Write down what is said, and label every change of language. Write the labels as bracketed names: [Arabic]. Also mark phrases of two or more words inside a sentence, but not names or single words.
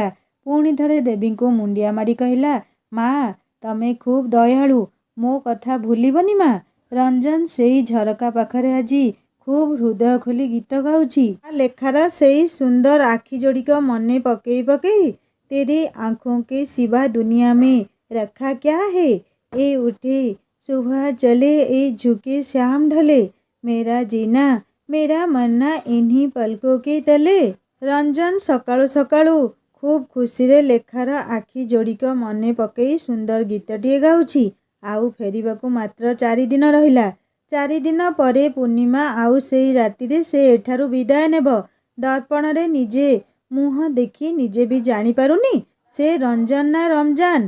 [Odia] ପୁଣି ଥରେ ଦେବୀଙ୍କୁ ମୁଣ୍ଡିଆ ମାରି କହିଲା, ମା, ତମେ ଖୁବ୍ ଦୟାଳୁ, ମୋ କଥା ଭୁଲିବନି ମା। ରଞ୍ଜନ ସେଇ ଝରକା ପାଖରେ ଆଜି ଖୁବ୍ ହୃଦୟ ଖୋଲି ଗୀତ ଗାଉଛି। ଲେଖାର ସେଇ ସୁନ୍ଦର ଆଖି ଯୋଡ଼ିକ ମନେ ପକେଇ ପକେଇ, [Hindi] तेरे आँखों के सिवा दुनिया में रखा क्या है, ए उठे सुबह चले, ए झुके शाम ढले, मेरा जीना मेरा मरना इन्हीं पलकों के तले। [Odia] ରଞ୍ଜନ ସକାଳୁ ସକାଳୁ ଖୁବ୍ ଖୁସିରେ ଲେଖାର ଆଖି ଯୋଡ଼ିକ ମନେ ପକେଇ ସୁନ୍ଦର ଗୀତଟିଏ ଗାଉଛି। ଆଉ ଫେରିବାକୁ ମାତ୍ର 4 ଦିନ ରହିଲା। 4 ଦିନ ପରେ ପୂର୍ଣ୍ଣିମା। ଆଉ ସେଇ ରାତିରେ ସେ ଏଠାରୁ ବିଦାୟ ନେବ। ଦର୍ପଣରେ ନିଜେ ମୁହଁ ଦେଖି ନିଜେ ବି ଜାଣିପାରୁନି ସେ ରଞ୍ଜନ ନା ରମଜାନ।